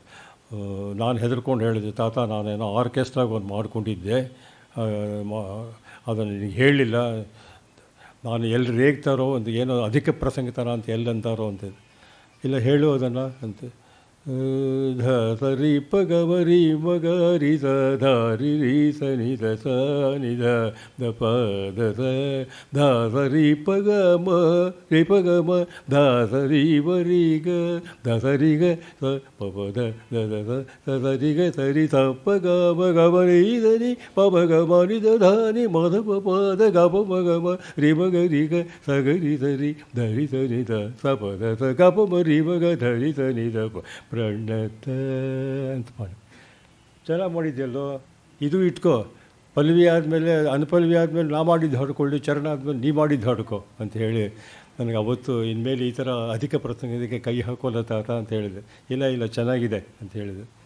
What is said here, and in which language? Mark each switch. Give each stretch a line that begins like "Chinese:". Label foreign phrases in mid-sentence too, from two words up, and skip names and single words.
Kannada: ನಾನು ಹೆದರ್ಕೊಂಡು ಹೇಳಿದೆ, ತಾತ ನಾನೇನೋ ಆರ್ಕೆಸ್ಟ್ರಾಗ ಒಂದು ಮಾಡ್ಕೊಂಡಿದ್ದೆ, ಅದನ್ನು ನಿನಗೆ ಹೇಳಲಿಲ್ಲ, ನಾನು ಎಲ್ಲಿ ರೇಗ್ತಾರೋ ಒಂದು ಏನೋ ಅಧಿಕ ಪ್ರಸಂಗ ಥರ ಅಂತ ಎಲ್ಲಂತಾರೋ ಅಂತ. ಇಲ್ಲ ಹೇಳು ಅದನ್ನು ಅಂತ. ಧ ಸ ರಿ ಪ ಗ ಮ ರಿ ಮ ಗ ರಿ ಸ ಧ ರಿ ರಿ ಸ ನಿ ದ ಸ ನಿ ದ ದ ಪ ದ ಸ ಧ ಸ ರಿ ಪ ಗ ಮ ರಿ ಪ ಗ ಮ ಧ ಸ ರಿ ವ ರಿ ಗ ಧ ಸ ರಿ ಗ ಸ ಪ ಪ ದ ದ ದ ಸ ಸ ಸ ರಿ ಗ ಸ ರಿ ಸ ಪ ಗ ಮ ಗ ಮ ರಿ ದ ನಿ ಪ ಮ ಗ ಮ ನಿ ದ ಧ ನಿ ಮ ಧ ಪ ಪ ದ ಗ ಪ ಮ ಗ ಮ ರಿ ಮ ಗ ರಿ ಗ ಸ ಗ ರಿ ಸ ರಿ ಧ ರಿ ಸ ನಿ ದ ಸ ಪ ದ ಸ ಗ ಪ ಮ ರಿ ಮ ಗ ಧ ರಿ ಸ ನಿ ದ ಪ ಪ್ರಣತ ಅಂತ ಮಾಡಿ. ಚೆನ್ನಾಗಿ ಮಾಡಿದ್ದೆಲ್ಲೋ, ಇದು ಇಟ್ಕೋ, ಪಲ್ವಿ ಆದಮೇಲೆ ಅನುಪಲ್ವಿ ಆದಮೇಲೆ ನಾ ಮಾಡಿದ್ದು ಹಾಡ್ಕೊಳ್ಳಿ, ಚರಣ ಆದಮೇಲೆ ನೀ ಮಾಡಿದ್ದು ಹಾಡ್ಕೋ ಅಂತ ಹೇಳಿ ನನಗೆ ಅವತ್ತು ಇನ್ಮೇಲೆ ಈ ಥರ ಅಧಿಕ ಪ್ರಸಂಗಕ್ಕೆ ಕೈ ಹಾಕೋಲ್ಲ ತಾತ ಅಂತ ಹೇಳಿದೆ. ಇಲ್ಲ ಚೆನ್ನಾಗಿದೆ ಅಂತ ಹೇಳಿದೆ.